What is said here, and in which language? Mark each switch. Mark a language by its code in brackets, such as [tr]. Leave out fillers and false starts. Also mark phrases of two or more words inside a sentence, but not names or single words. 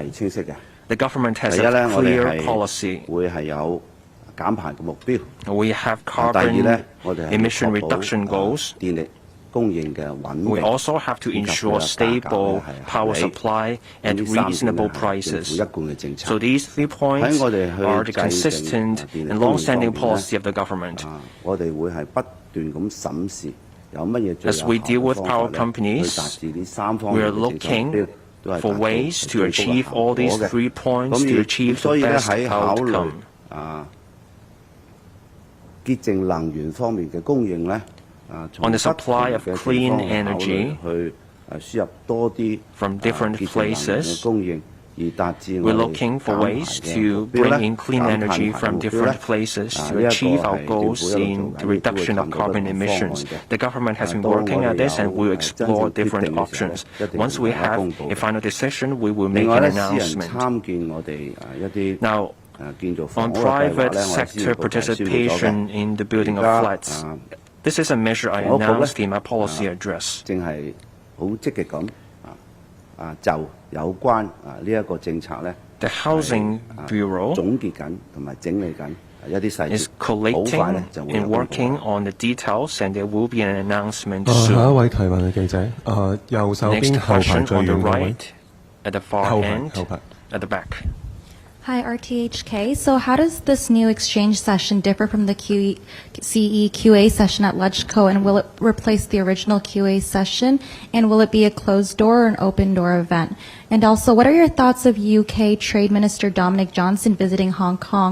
[yue] 晰嘅。 [en] The government has [yue] 第一咧， [en] a [yue] 我哋 [en] clear policy. [yue] 係會係有減排嘅目標。 [en] We have [yue] 第二 [en] carbon [yue] 咧，我哋係要 [en] emission [yue] 確保 [en] reduction goals. [yue] 電力供應嘅穩定。 [en] We also have to ensure stable power supply and reasonable prices. So these 3 points are the consistent and long-standing policy of the government. [yue] 我哋會係不斷咁審視有乜嘢最有 [en] As we deal with [yue] 效嘅 [en] power [yue] 方法咧， [en] companies, [yue] 去達至呢3方 [en] we [yue] 面 [en] are [yue] 嘅政策目 [en] looking [yue] 標，都係 [en] for [yue] 達到 [en] ways to [yue] 最高嘅 [en] achieve [yue] 效 [en] all [yue] 果 [en] these [yue] 嘅。 [en] 3 points [yue] 咁 [en] to [yue] 而 [en] achieve [yue] 所 [en] the [yue] 以咧 [en] best [yue] 喺考慮 [en] outcome. [yue] 潔淨能源方面嘅供應咧， [en] On the supply of [yue] 從不同嘅地 [en] clean [yue] 方考慮 [en] energy [yue] 去輸入多啲 [en] from different [yue] 潔淨能源嘅 [en] places, [yue] 供應，而達至 [en] we're [yue] 我哋 [en] looking for [yue] 減排 [en] ways [yue] 嘅 [en] to [yue] 目標 [en] bring [yue] 咧 [en] in clean [yue] 減 [en] energy [yue] 碳排 [en] from [yue] 目標 [en] different [yue] 咧 [en] places [yue] 呢 [en] to [yue] 一個 [en] achieve [yue] 係 [en] our [yue] 政 [en] goals [yue] 府一路 [en] in [yue] 做 [en] the [yue] 緊，亦都會 [en] reduction [yue] 尋 [en] of [yue] 求不 [en] carbon [yue] 同方案 [en] emissions. [yue] 嘅。 [en] The government has been [yue] 當我哋 [en] working at this [yue] 有 [en] and will [yue] 真正 [en] explore [yue] 決定 [en] different [yue] 嘅時候 [en] options. [yue] 咧，一定 [en] Once we [yue] 會同大家 [en] have [yue] 公佈 [en] a [yue] 嘅。 [en] final decision, we will [yue] 另 [en] make [yue] 外 [en] an [yue] 咧，私人 [en] announcement. [yue] 參建我哋一啲 [en] Now, [yue] 建造房 [en] on [yue] 屋嘅計劃 [en] private [yue] 咧，我哋先 [en] sector [yue] 報提宣佈咗 [en] participation [yue] 嘅。 [en] in the building of [yue] 而家 [en] flats, this is a measure I [yue] 房屋局 [en] announced in my [yue] 咧 [en] policy address. [yue] 正係好積極咁就有關呢一個政策咧， [en] The Housing Bureau [yue] 總結緊同埋整理緊一啲細節， [en] is [yue] 好快 [en] collating [yue] 咧就會有 [en] and [yue] 公佈 [en] working on the details, and there will be an announcement [yue] 下一 [en] soon. [yue] 位提問嘅記者，右手 [en] Next [yue] 邊後排 [en] question [yue] 最 [en] on the [yue] 遠嗰位 [en] right, at the far [yue] 後排 [en] end, [yue] 後排。 [en] at the back. Hi, RTHK. So how does this new exchange session differ from the CE QA session at LegCo, and will it replace the original QA session, and will it be a closed door or an open door event? And also, what are your thoughts of UK Trade Minister Dominic Johnson visiting Hong Kong?